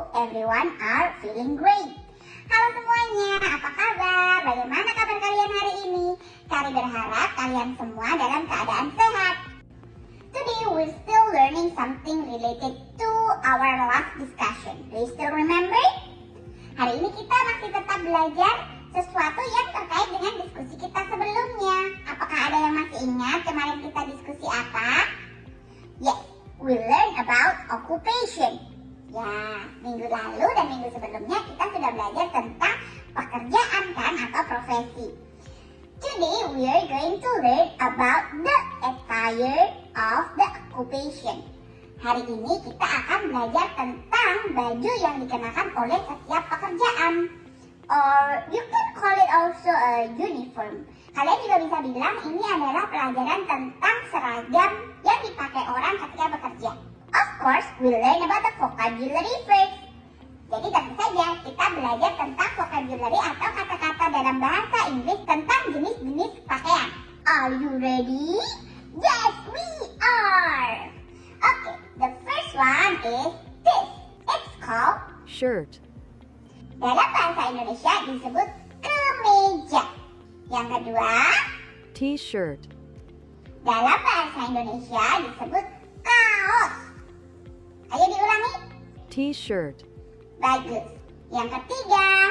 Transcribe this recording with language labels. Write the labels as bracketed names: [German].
[English] everyone are feeling great. [Indonesian] Halo semuanya, apa kabar? Bagaimana kabar kalian hari ini? Kami berharap kalian semua dalam keadaan sehat. [English] Today we're still learning something related to our last discussion. Do you still remember? [Indonesian] Hari ini kita masih tetap belajar sesuatu yang terkait dengan diskusi kita sebelumnya. Apakah ada yang masih ingat kemarin kita diskusi apa? [English] Yes, we learn about occupation. [Indonesian] Ya, minggu lalu dan minggu sebelumnya kita sudah belajar tentang pekerjaan kan atau profesi. [English] Today we are going to learn about the attire of the occupation. [Indonesian] Hari ini kita akan belajar tentang baju yang dikenakan oleh setiap pekerjaan. [English] Or you can call it also a uniform. [Indonesian] Kalian juga bisa bilang ini adalah pelajaran tentang seragam yang dipakai orang ketika bekerja. [English] Of course, we learn about the vocabulary first. [Indonesian] Jadi tentu saja kita belajar tentang vocabulary atau kata-kata dalam bahasa Inggris tentang jenis-jenis pakaian. [English] Are you ready? Yes, we are! Okay, the first one is this. It's called shirt, [Indonesian] dalam bahasa Indonesia disebut kemeja. Yang kedua, [English] t-shirt, [Indonesian] dalam bahasa Indonesia disebut kaos. Ayo diulangi. [English] t-shirt, [Indonesian] Bagus. Yang ketiga,